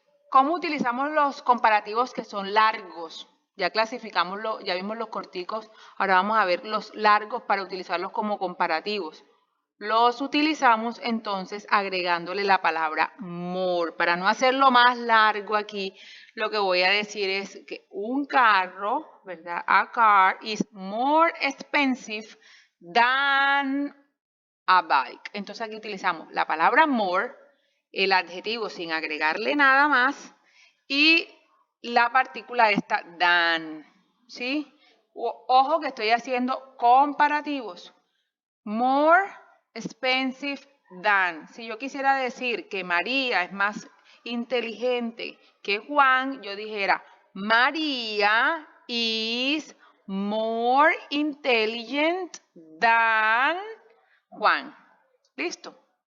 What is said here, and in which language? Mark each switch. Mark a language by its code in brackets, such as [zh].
[es] ¿Cómo utilizamos los comparativos que son largos? Ya clasificamos, ya vimos los corticos, ahora vamos a ver los largos para utilizarlos como comparativos. Los utilizamos entonces agregándole la palabra more. Para no hacerlo más largo aquí, lo que voy a decir es que un carro, ¿verdad? [en] A car is more expensive than a bike. [es] Entonces aquí utilizamos la palabra more, el adjetivo sin agregarle nada más y la partícula esta than, ¿sí? Ojo que estoy haciendo comparativos. [en] More expensive than. [es] Si yo quisiera decir que María es más inteligente que Juan, yo dijera María [en] is more intelligent than [es] Juan. ¿Listo?